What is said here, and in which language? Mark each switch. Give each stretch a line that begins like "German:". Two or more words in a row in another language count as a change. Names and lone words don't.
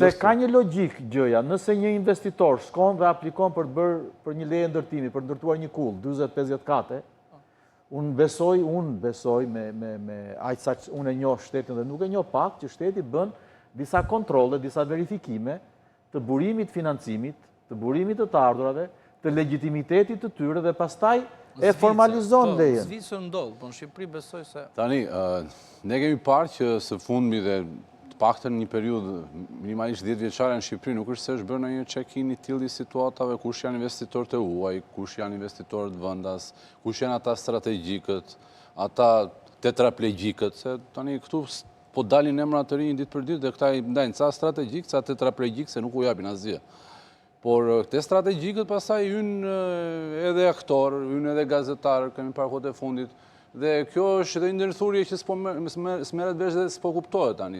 Albanian: Se ka një logjik gjëja, nëse një investitor shkon dhe aplikon për një leje ndërtimi, për ndërtuar një kull, 40-50 kate, unë besoj me aq sa unë e njoh shtetin dhe nuk e njoh pak, që shteti bën disa kontrolle, disa verifikime të burimit financimit, të burimit të ardhurave, të legitimitetit të tyre dhe pastaj e formalizon lejen. Zvicër ndodh, po në Shqipëri besoj se... Tani, ne kemi parë që së fundmi dhe të paktën një periudhë minimalisht 10 vjeçare në Shqipëri nuk është se është bërë një check-in i tillë situatave, kush janë investitorët e huaj, kush janë investitorët vendas, kush janë ata strategjikët, ata tetraplegjikët, se tani këtu po dalin emra të rinj ditë për ditë dhe këta i ndajnë ca strategjik, ca tetraplegjik, se nuk u japin asgjë. Por këte strategjikët pasaj ynë edhe aktor, ynë edhe gazetarë, kemi parë kohët e fundit, dhe kjo është edhe ndërthurje që s'merret vesh dhe s'po kuptohet tani.